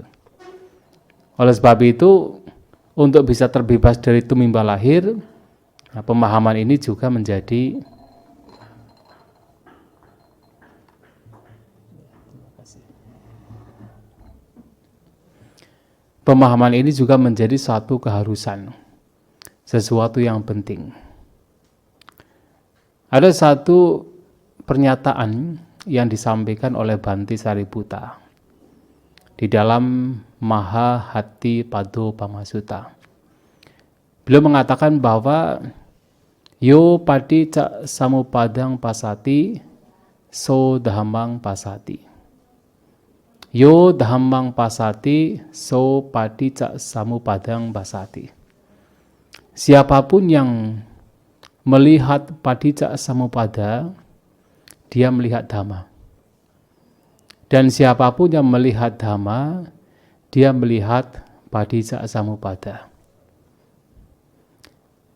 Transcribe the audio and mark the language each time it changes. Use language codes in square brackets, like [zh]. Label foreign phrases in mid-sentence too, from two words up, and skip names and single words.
[id] Oleh sebab itu, untuk bisa terbebas dari tumimba lahir, nah, pemahaman ini juga menjadi suatu keharusan, sesuatu yang penting. Ada satu pernyataan yang disampaikan oleh Bhante Sariputta di dalam Mahahatthipado-Pamma-sutta. Beliau mengatakan bahwa [pi] yo Paticca Samupadang pasati, so dhammang pasati. Yo dhammang pasati, so Paticca Samupadang pasati. [id] Siapapun yang melihat Paticca Samuppada, dia melihat Dhamma. Dan siapapun yang melihat Dhamma, dia melihat Paticca Samuppada.